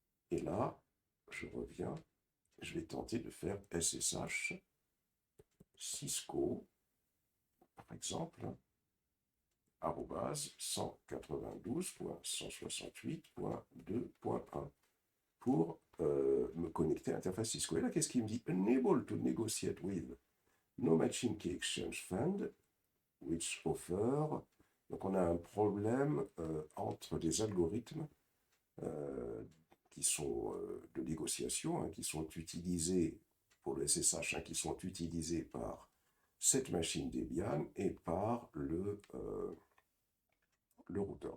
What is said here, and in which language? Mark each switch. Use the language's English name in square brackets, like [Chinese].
[French] Et là, je reviens. Je vais tenter de faire SSH Cisco, par exemple, @192.168.2.1 pour me connecter à l'interface Cisco. Et là, qu'est-ce qu'il me dit? [English] Unable to negotiate with no matching key exchange fund, which offer. [French] Donc, on a un problème entre les algorithmes qui sont de négociation, hein, qui sont utilisés pour le SSH, hein, qui sont utilisés par cette machine Debian et par le routeur.